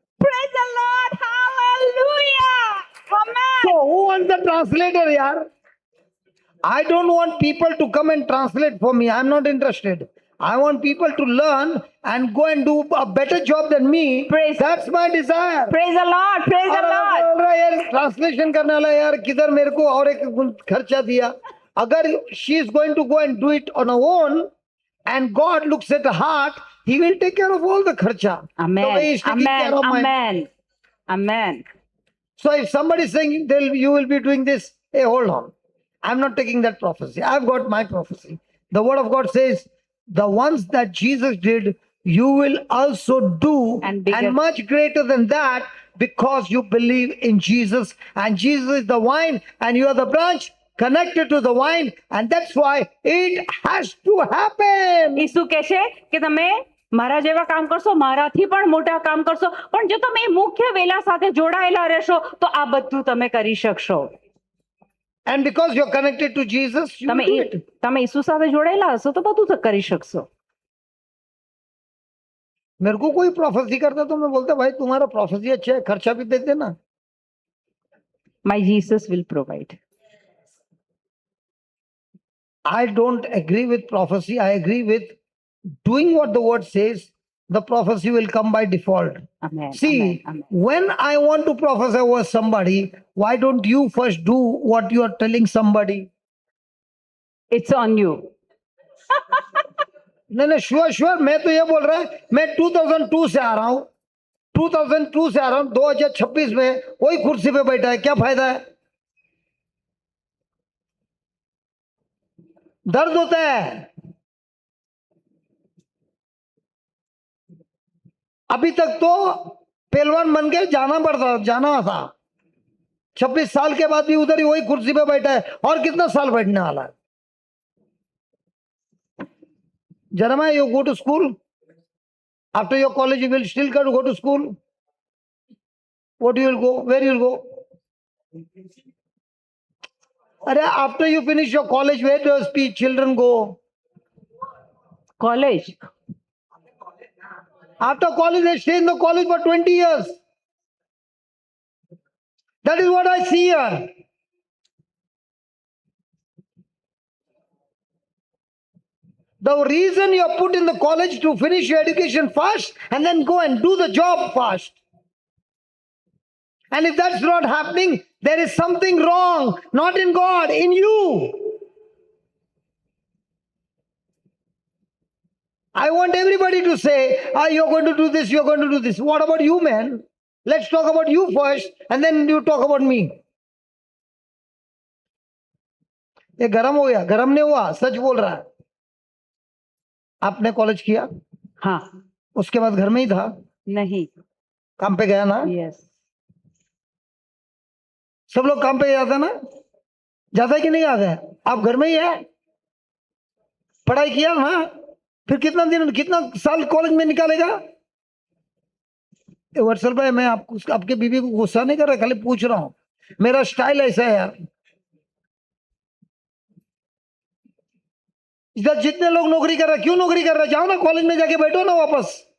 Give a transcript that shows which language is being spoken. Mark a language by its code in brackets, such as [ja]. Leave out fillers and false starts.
[en] Praise the Lord. Hallelujah. Amen. So who wants the translator, yaar? I don't want people to come and translate for me. I'm not interested. I want people to learn and go and do a better job than me. Praise- That's my desire. Praise the Lord. Praise the [hi] और अगर [en] Lord. [hi] बोल रहा है यार translation करने वाला यार किधर मेरे को और एक खर्चा दिया. [en] अगर she is going to go and do it on her own and God looks at her heart, he will take care of all the kharcha. The way Amen. he's taking Amen. care of mine. Amen. Amen. So if somebody is saying you will be doing this, hey, hold on. I'm not taking that prophecy. I've got my prophecy. The word of God says, the ones that Jesus did, you will also do, And bigger. and much greater than that, because you believe in Jesus. And Jesus is the vine, and you are the branch connected to the vine, and that's why it has to happen. [gu] ઈસુ કહે છે કે તમે મારા જેવા કામ કરશો, મારાથી પણ મોટા કામ કરશો, પણ જો તમે એ મુખ્ય વેલા સાથે જોડાયેલા રહેશો તો આ બધું તમે કરી શકશો. [en] And because you're connected to Jesus, you [gu] તમે [en] will do it. [gu] તમે ઈસુ સાથે જોડાયેલા હશો તો બધું તો કરી શકશો. [hi] मेरे को कोई प्रोफेसी करता तो मैं बोलता भाई तुम्हारा प्रोफेसी अच्छा है, खर्चा भी दे देना. [en] My Jesus will provide. I don't agree with prophecy. I agree with doing what the word says. The prophecy will come by default. Amen. See, Amen. Amen. when I want to prophesy over somebody, why don't you first do what you are telling somebody? It's on you. [hi] नहीं sure sure मैं तो ये बोल रहा है मैं 2002 से आ रहा हूं 2002 से आ रहा हूं 2026 में वही कुर्सी पे बैठा है क्या फायदा है दर्द होता है अभी तक तो पहलवान बन के जाना था 26 साल के बाद भी उधर ही वही कुर्सी पे बैठा है और कितना साल बैठने वाला है [en] Jeremiah, you go to school. After your college, you will still go to school. What you will go? Where you will go? After you finish your college, where does children go? College. After college, they stay in the college for 20 years. That is what I see here. The reason you are put in the college to finish your education fast and then go and do the job fast. And if that's not happening, there is something wrong, not in God, in you. I want everybody to say, you're going to do this, you're going to do this. What about you, man? Let's talk about you first, and then you talk about me. [hi] ये गरम हो गया गरम नहीं हुआ सच बोल रहा है आपने कॉलेज किया हाँ उसके बाद घर में ही था नहीं काम पे गया ना [en] yes [hi] सब लोग काम पे जाता ना जाता है कि नहीं जाता है आप घर में ही है पढ़ाई किया ना फिर कितना साल कॉलेज में निकालेगा वर्षल भाई मैं आपके बीवी को गुस्सा नहीं कर रहा खाली पूछ रहा हूं मेरा स्टाइल ऐसा है यार इधर जितने लोग नौकरी कर रहे क्यों नौकरी कर रहे जाओ ना कॉलेज में जाके बैठो ना वापस